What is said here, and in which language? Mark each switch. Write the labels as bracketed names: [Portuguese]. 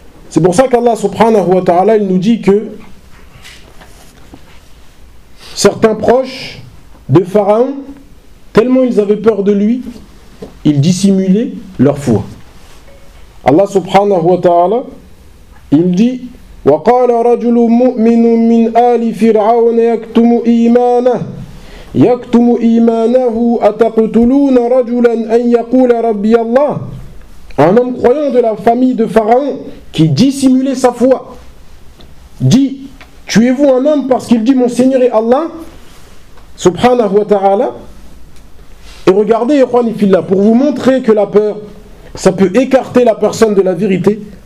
[French] C'est pour ça qu'Allah subhanahu wa ta'ala, il nous dit que certains proches de Pharaon, tellement ils avaient peur de lui, ils dissimulaient leur foi. Allah subhanahu wa ta'ala, il dit [Arabic] وقال رجل مؤمن من آل فرعون يكتم إيمانه يكتم إيمانه أتقتلون رجلا أن يقول ربي الله. [French] Un homme croyant de la famille de Pharaon qui dissimulait sa foi dit: tuez-vous un homme parce qu'il dit mon Seigneur est Allah subhanahu wa ta'ala? Et regardez, pour vous montrer que la peur, ça peut écarter la personne de la vérité.